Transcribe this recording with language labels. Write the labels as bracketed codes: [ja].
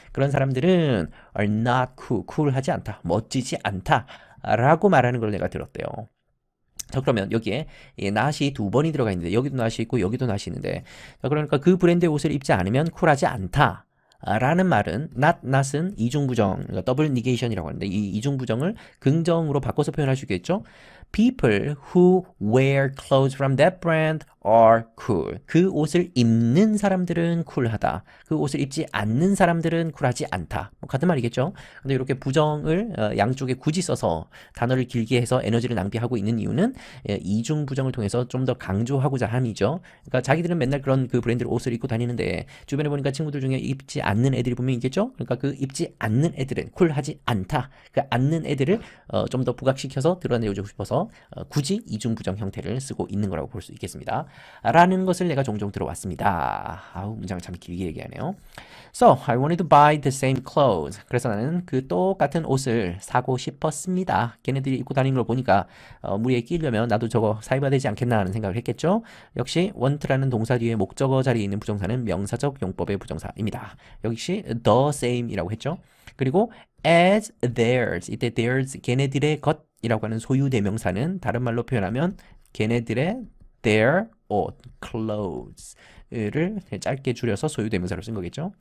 [ko] 그런 사람들은 [en] are not cool, [ko] cool하지 않다, 멋지지 않다 라고 말하는 걸 내가 들었대요. 자, 그러면 여기에 not이 두 번이 들어가 있는데 여기도 not이 있고 여기도 not이 있는데 자, 그러니까 그 브랜드의 옷을 입지 않으면 쿨하지 않다 라는 말은 not은 이중부정, 그러니까 더블 니게이션이라고 하는데 이 이중부정을 긍정으로 바꿔서 표현할 수 있겠죠. [en] People who wear clothes from that brand are cool. [ko] 그 옷을 입는 사람들은 쿨하다. 그 옷을 입지 않는 사람들은 쿨하지 않다. 뭐 같은 말이겠죠. 근데 이렇게 부정을 양쪽에 굳이 써서 단어를 길게 해서 에너지를 낭비하고 있는 이유는 이중 부정을 통해서 좀 더 강조하고자 함이죠. 그러니까 자기들은 맨날 그런 그 브랜드 옷을 입고 다니는데 주변에 보니까 친구들 중에 입지 않는 애들이 분명히 있겠죠. 그러니까 그 입지 않는 애들은 쿨하지 않다. 그 않는 애들을 좀 더 부각시켜서 드러내주고 싶어서 굳이 이중 부정 형태를 쓰고 있는 거라고 볼 수 있겠습니다. 라는 것을 내가 종종 들어왔습니다. 아우, 문장을 참 길게 얘기하네요. [en] So, I wanted to buy the same clothes. [ko] 그래서 나는 그 똑같은 옷을 사고 싶었습니다. 걔네들이 입고 다니는 걸 보니까 무리에 끼려면 나도 저거 사입어야 되지 않겠나 하는 생각을 했겠죠. 역시 want라는 동사 뒤에 목적어 자리에 있는 부정사는 명사적 용법의 부정사입니다. 역시 the same이라고 했죠. 그리고 as theirs, 이때 theirs, 걔네들의 것이라고 하는 소유 대명사는 다른 말로 표현하면 걔네들의 their 옷, clothes를 짧게 줄여서 소유 대명사로 쓴 거겠죠.